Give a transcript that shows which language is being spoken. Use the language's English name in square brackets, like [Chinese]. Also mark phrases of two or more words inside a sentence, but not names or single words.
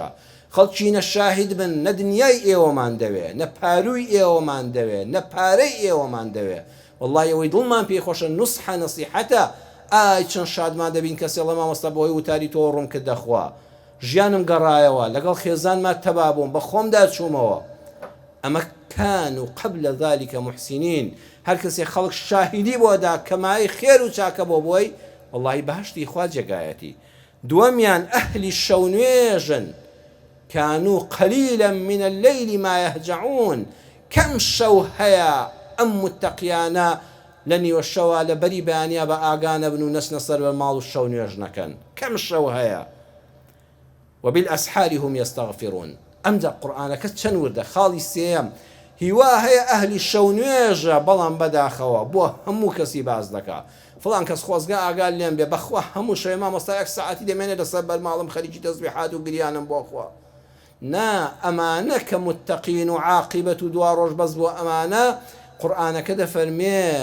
[Central Kurdish] خەڵکی نە شاهید بن نە دنیای ئێوەمان دەوێ نە پاروی ئێوەمان دەوێ نە پارەی ئێوەمان دەوێ وەڵڵای ئەوەی دڵمان پێخۆشە نوسحە نەسیحەتە ئای چەند شادمان دەبین کەسێ لە مامۆستا بۆی وتاری تۆ ڕوون کردە خوا ژیانم گەڕایەوە لەگەڵ خێزانمان تەبا بووم بە خۆمدا چوومەوە ئەمە [Arabic] كانوا قبل ذلك محسنين [Central Kurdish] هەر کەسێ خەڵک شاهیدی بۆدا کەمای خێر و چاکە بۆ بۆی والله بەهشتی خوا جێگایەتی دووەمیان ئەهلی شەو نوێژن [Arabic] كانوا قليلا من الليل ما يهجعون [Central Kurdish] كم شەو هەیە ئەم متەقیانە لە نیوەشەوە لە بەری بەیانیا بە ئاگانە بن و نەچنە سەر بە ماڵ و شەو نوێژ نەکەن کەم شەو هەیە [Arabic] وبالأسحار هم يستغفرون [Central Kurdish] ئەمجا قورئانەکە چەند وردە خاڵی سێم هیوا هەیە ئەهلی شەو نوێژە بەڵام بەداخەوە بۆ هەموو کەسی باز دەکا فڵان کەس خۆزگا ئاگال لێم بێ بەخوا هەموو شەوێ مامۆستا یەک سەعاتی دەمێنێت لەسەر بەرماڵم خەریکی تەسبیحات و گریانم بۆ خوا نا ئەمانە کە متەقین و عاقبەت و دوا ڕۆژ بەس بۆ ئەمانە قورئانەکە دەفەرمێ